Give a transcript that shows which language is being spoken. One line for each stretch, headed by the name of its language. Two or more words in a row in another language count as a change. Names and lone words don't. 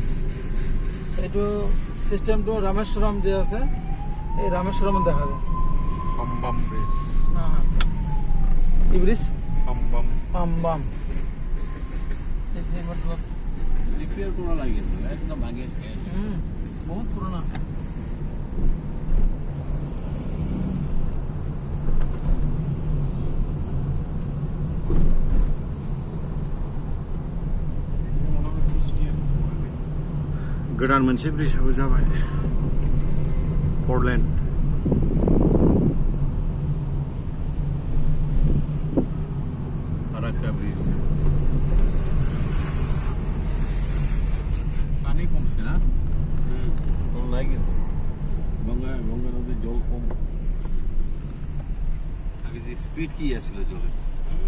Bangla: এইটো সিস্টেমটো রামেশ্বরম যে আছে এই রামেশ্বরম দেখা যায়। পাম্বাম ব্রিজ। হ্যাঁ, কি ব্রিজ? পাম্বাম। পাম্বাম। এই মতলব রিপেয়ার করা লাগে তো, একদম আগে শেষ। বহুত পুরোনো।
Bodo: गोदान मोनसे ब्रिजआबो जाबाय, फरलेन। फाराक्का ब्रिज।
Bangla: पानी कमছে না? কম নাই কিন্তু গঙ্গা নদীর জল কম। আগে যে স্পিড কি আছিল জলের।